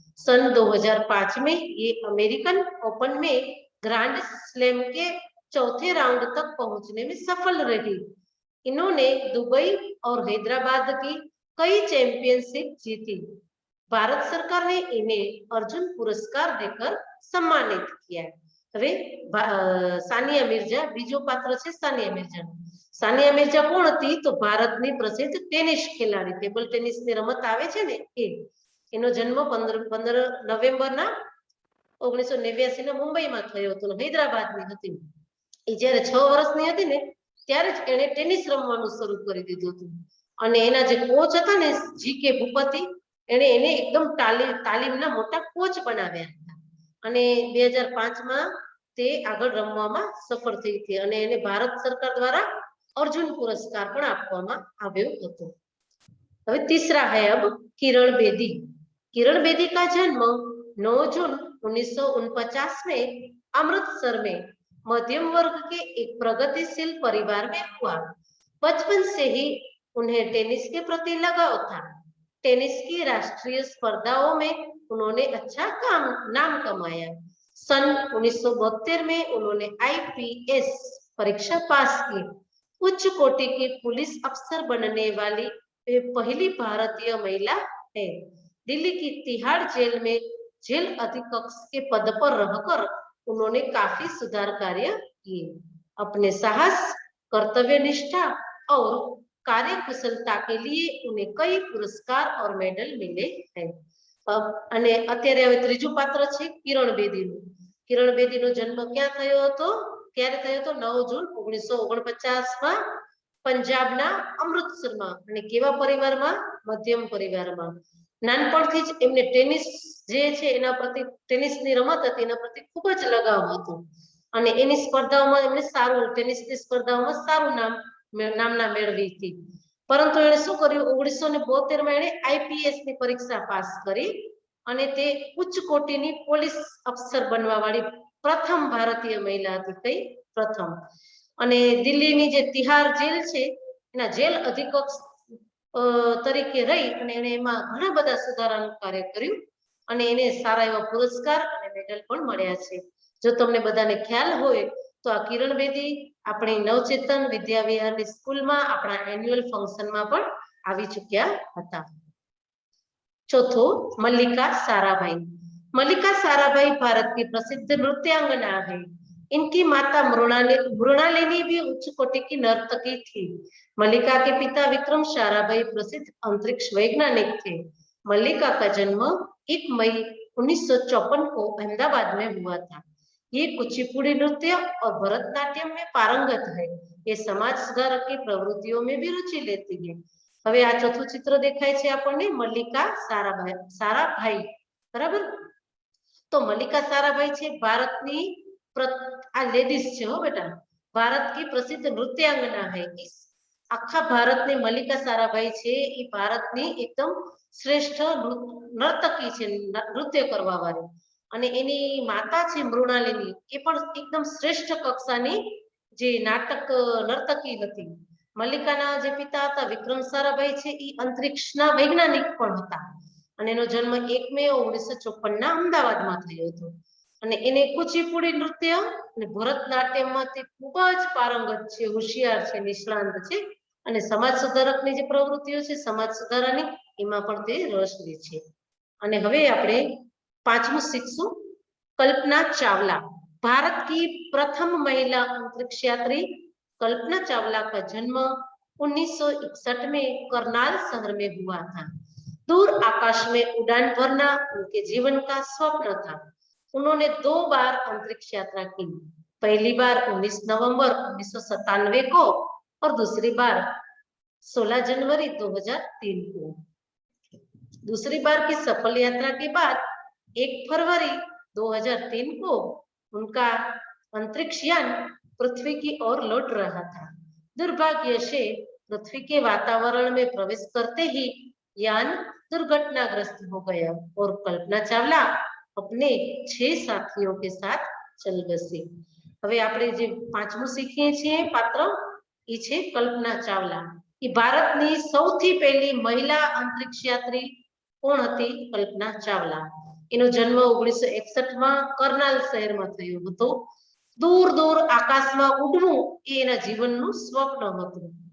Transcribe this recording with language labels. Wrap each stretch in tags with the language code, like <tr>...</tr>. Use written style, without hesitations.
<hi>सन 2005 में ये American open में ग्रैंड स्लैम के चौथे राउंड तक पहुंचने में सफल रही। इन्होंने दुबई और हैदराबाद की कई चैंपियनशिप जीती। भारत सरकार ने इन्हें अर्जुन पुरस्कार देकर सम्मानित किया।</hi> <gu>હવે સાનિયા મિર્જા, બીજો પાત્ર છે સાનિયા મિર્જા। સાનિયા મિર્જા કોણ હતી? તો ભારતની પ્રસિદ્ધ ટેનિસ ખેલાડી, ટેબલ ટેનિસની રમત આવે છે ને એ। એનો જન્મ 15 નવેમ્બરના 1989 ના મુંબઈમાં થયો હતો। હૈદરાબાદની હતી। એ જ્યારે 6 વર્ષની હતી ને ત્યારે જ એણે ટેનિસ રમવાનું શરૂ કરી દીધું હતું। અને એના જે કોચ હતા ને જીકે ભૂપતિ, એણે એને એકદમ તાલીમના મોટા કોચ બનાવ્યા હતા। અને 2005 માં તે આગળ રમવામાં સફળ થઈ હતી અને એને ભારત સરકાર દ્વારા अर्जुन पुरस्कार પણ આપવામાં આવ્યો હતો।</gu> <hi>હવે तीसरा है अब किरण बेदी। किरण बेदी का जन्म 9 जून 1949 में अमृतसर में मध्यम वर्ग के एक प्रगतिशील परिवार में हुआ। बचपन से ही उन्हें टेनिस के प्रति लगाव था। टेनिस की राष्ट्रीय स्पर्धाओं में उन्होंने अच्छा नाम कमाया। सन 1972 में उन्होंने IPS परीक्षा पास की। उच्च कोटि की पुलिस अफसर बनने वाली वे पहली भारतीय महिला है। दिल्ली की तिहाड़ जेल में जेल अधीक्षक के पद पर रहकर उन्होंने काफी सुधार कार्य किए। अपने साहस, कर्तव्य निष्ठा और कार्य कुशलता के लिए उन्हें कई पुरस्कार और मेडल मिले हैं।</hi> <gu>અને અત્યારે હવે ત્રીજું પાત્ર છે કિરણ બેદીનું। કિરણ બેદીનો જન્મ ક્યાં થયો હતો? ક્યારે થયો હતો? 9 જૂન 1949 માં પંજાબના અમૃતસરમાં। અને કેવા પરિવારમાં? મધ્યમ પરિવારમાં। નાનપણથી જ એમને ટેનિસ જે છે એના પ્રતિ, ટેનિસની રમત હતી એના પ્રતિ ખૂબ જ લગાવ હતો। અને એની સ્પર્ધાઓમાં એમને સારું, ટેનિસની સ્પર્ધાઓમાં સારું નામના મેળવી હતી। પરંતુ એણે શું કર્યું? 1972 માં એણે IPS ની પરીક્ષા પાસ કરી અને તે ઉચ્ચ કોટીની પોલીસ અફસર બનવા વાળી પ્રથમ ભારતીય મહિલા હતી। કઈ? પ્રથમ। અને દિલ્હીની જે તિહાર જેલ છે એના જેલ અધિક્ષક તરીકે રહી અને એને એમાં ઘણા બધા સુધારાનું કાર્ય કર્યું અને એને સારા એવા પુરસ્કાર અને મેડલ પણ મળ્યા છે. જો તમને બધાને ખ્યાલ હોય તો આ કિરણ બેદી આપણી નવચેતન વિદ્યા વિહારની સ્કૂલમાં આપણા એન્યુઅલ ફંક્શનમાં પણ આવી ચૂક્યા હતા.</gu> <hi>चौथो मल्लिका साराभाई। मल्लिका साराभाई भारत की प्रसिद्ध नृत्यांगना है। इनकी माता मृणालिनी भी उच्च कोटि की नर्तकी थी। मल्लिका के पिता विक्रम साराभाई प्रसिद्ध अंतरिक्ष वैज्ञानिक थे। मल्लिका का जन्म 1 मई 1954 को अहमदाबाद में हुआ था। ये कुचिपुड़ी नृत्य और भरतनाट्यम में पारंगत है। ये समाज सुधारक की प्रवृत्तियों में भी रुचि लेती है।</hi> <gu>હવે આ ચોથું ચિત્ર દેખાય છે આપણને મલ્લિકા સારાભાઈ બરાબર. તો મલ્લિકા સારાભાઈ છે ભારતની આ લેડીઝ છે હો બેટા, ભારત</gu> <hi>की प्रसिद्ध नृत्यांगना है.</hi> <gu>આખા ભારતની મલ્લિકા સારાભાઈ છે એ ભારતની એકદમ શ્રેષ્ઠ નર્તકી છે, નૃત્ય કરવા વાળી. અને એની માતા છે મૃણાલિની, એ પણ એકદમ શ્રેષ્ઠ કક્ષાની જે નાટક નર્તકી હતી. મલ્લિકાના જે પિતા હતા વિક્રમ સારાભાઈ છે એ અંતરિક્ષના વૈજ્ઞાનિક પણ હતા અને એનો જન્મ 1 મે 1954 ના અમદાવાદમાં થયો હતો. અને એને કુચીપુડી નૃત્ય અને ભરતનાટ્યમમાં તે ખૂબ જ પારંગત છે, હોશિયાર છે, નિષ્ણાંત છે અને સમાજ સુધારકની જે પ્રવૃત્તિઓ છે સમાજ સુધારાની એમાં પણ તે રસ લે છે. અને હવે આપણે પાંચમું શીખશું कल्पना चावला।</gu> <hi>भारत की प्रथम महिला अंतरिक्ष यात्री कल्पना चावला का जन्म 1961 में करनाल शहर में हुआ था। दूर आकाश में उड़ान भरना उनके जीवन का स्वप्न था। उन्होंने 2 बार अंतरिक्ष यात्रा की। पहली बार 19 नवंबर 1997 को और दूसरी बार 16 जनवरी 2003 को। दूसरी बार की सफल यात्रा के बाद 1 फरवरी 2003 को उनका अंतरिक्ष यान पृथ्वी की ओर लौट रहा था। दुर्भाग्य से पृथ्वी के वातावरण में प्रवेश करते ही यान दुर्घटनाग्रस्त हो गया और कल्पना चावला अपने 6 साथियों के साथ चल बसी।</hi> <gu>હવે આપણે જે પાંચમું શીખીએ છીએ પાત્ર એ છે કલ્પના ચાવલા. એ ભારતની સૌથી પહેલી મહિલા અંતરિક્ષ યાત્રી કોણ હતી? કલ્પના ચાવલા. એનો જન્મ 1961 માં કરનાલ શહેરમાં થયો હતો. દૂર દૂર આકાશમાં ઉડવું એ એના જીવનનું સ્વપ્ન હતું.</gu>